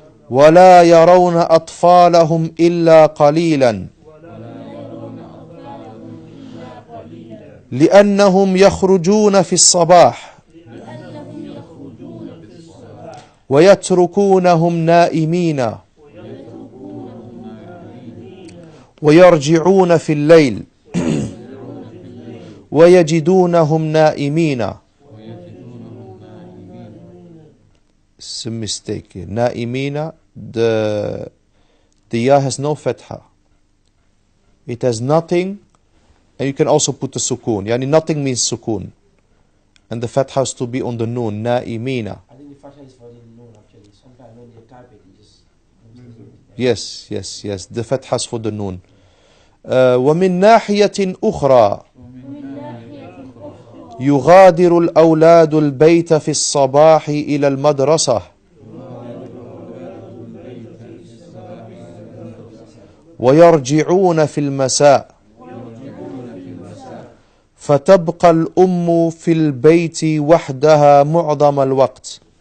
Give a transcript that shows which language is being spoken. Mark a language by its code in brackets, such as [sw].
[ar] ولا يرون أطفالهم إلا قليلا لأنهم يخرجون في الصباح ويتركونهم نائمين ويرجعون في الليل ويجدونهم نائمين. [en] It's a mistake. نائمين, the ya has no fatha. It has nothing, and you can also put the sukun. Yani nothing means sukun. And the fatha has to be on the noon. [ar] نائمين. [en] I think the fatha is for the noon actually. Sometimes when they type it, you just... Yes. The fatha is for the noon. [ar] ومن ناحية أخرى يغادر الأولاد البيت في الصباح إلى المدرسة ويرجعون في المساء فتبقى الأم في البيت وحدها معظم الوقت